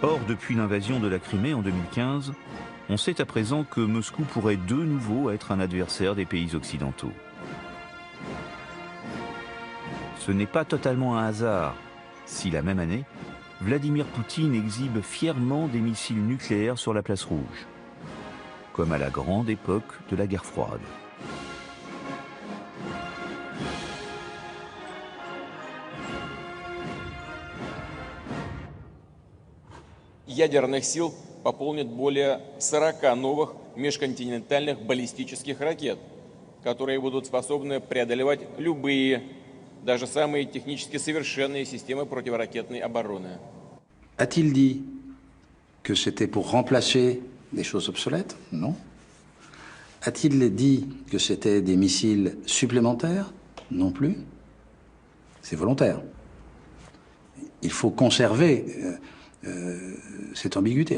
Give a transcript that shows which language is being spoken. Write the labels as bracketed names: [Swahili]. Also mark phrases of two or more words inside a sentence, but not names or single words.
[French] Or, depuis l'invasion de la Crimée en 2015, on sait à présent que Moscou pourrait de nouveau être un adversaire des pays occidentaux. Ce n'est pas totalement un hasard si la même année, Vladimir Poutine exhibe fièrement des missiles nucléaires sur la place rouge, comme à la grande époque de la guerre froide. [Russian] Ядерных сил пополнит более 40 новых межконтинентальных баллистических ракет, которые будут способны преодолевать любые, даже самые технически совершенные системы противоракетной обороны. [French] A-t-il dit que c'était pour remplacer des choses obsolètes? Non. A-t-il dit que c'était des missiles supplémentaires? Non plus. C'est volontaire. Il faut conserver cette ambiguïté.